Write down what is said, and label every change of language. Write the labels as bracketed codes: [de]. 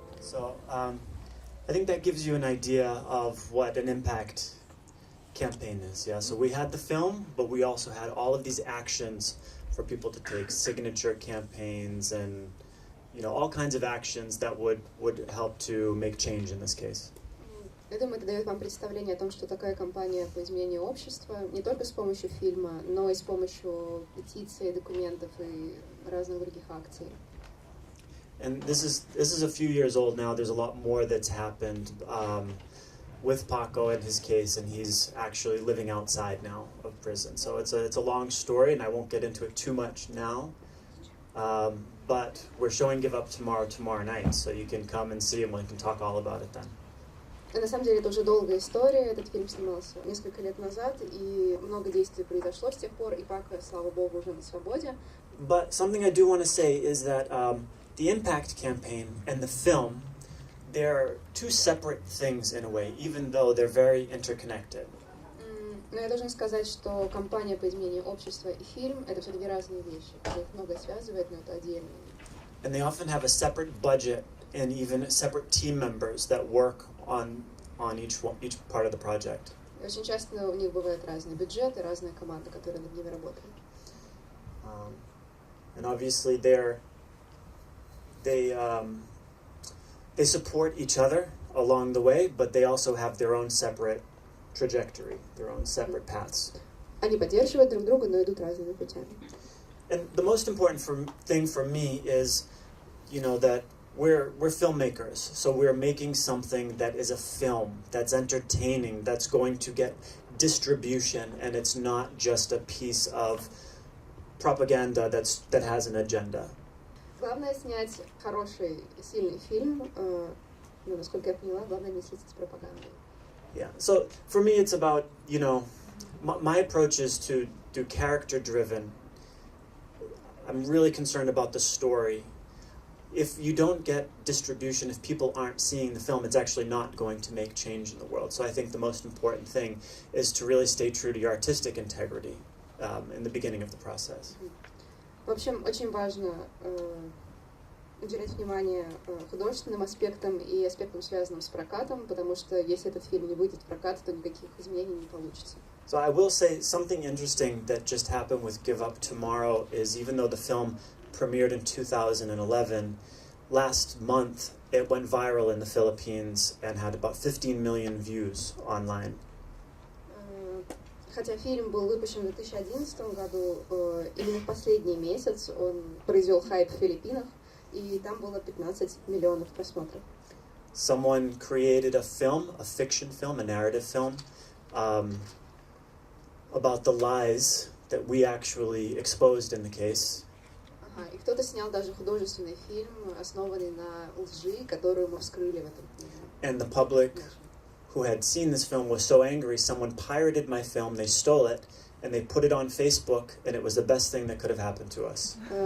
[en] I think that gives you an idea of what an impact campaign is. Yeah, so we had the film, but we also had all of these actions for people to take, signature campaigns and, you know, all kinds of actions that would help to make change in this case. [ru] Я думаю, это дает вам представление о том, что такая кампания по изменению общества не только с помощью фильма, но и с помощью петиций, документов и разных других акций. [en] And this is a few years old now. There's a lot more that's happened with Paco in his case, and he's actually living outside now of prison. So it's a long story, and I won't get into it too much now. But we're showing Give Up tomorrow night, so you can come and see, and we can talk all about it then. [ru] На самом деле это уже долгая история. Этот фильм снимался несколько лет назад, и много действий произошло с тех пор, и Пако, слава богу, уже на свободе. [en] But something I do want to say is that the impact campaign and the film, they're two separate things in a way, even though they're very interconnected. [ru] Но я должна сказать, что кампания по изменению общества и фильм — это все-таки разные вещи. Их многое связывает, но это отдельно. [en] And they often have a separate budget and even separate team members that work on each part of the project. [ru] Очень часто у них бывают разные бюджеты, разные команды, которые над ними работают. [en] And obviously they support each other along the way, but they also have their own separate trajectory, their own separate paths. [ru] Они поддерживают друг друга, но идут разными путями. [en] And the most important thing for me is, you know, that we're filmmakers, so we're making something that is a film, that's entertaining, that's going to get distribution, and it's not just a piece of propaganda that has an agenda. [ru] Главное снять хороший, сильный фильм. Ну, насколько я поняла, главное не слиться с пропагандой. [en] Yeah. So for me, it's about, you know, my approach is to do character-driven. I'm really concerned about the story. If you don't get distribution, if people aren't seeing the film, it's actually not going to make change in the world. So I think the most important thing is to really stay true to your artistic integrity in the beginning of the process. [ru] В общем, очень важно уделять внимание художественным аспектам и аспектам, связанным с прокатом, потому что если этот фильм не выйдет в прокат, то никаких изменений не получится. [en] So I will say something interesting that just happened with Give Up Tomorrow is, even though the film premiered in 2011, last month it went viral in the Philippines and had about 15 million views online. [ru] Хотя фильм был выпущен в 2011 году, именно в последний месяц он произвел хайп в Филиппинах, и там было 15 миллионов просмотров. [en] Someone created a film, a fiction film, a narrative film, about the lies that we actually exposed in the case. [ru] И кто-то снял даже художественный фильм, основанный на лжи, которую мы вскрыли в этом фильме. [en] And the public who had seen this film was so angry, someone pirated my film, they stole it, and they put it on Facebook, and it was the best thing that could have happened to us.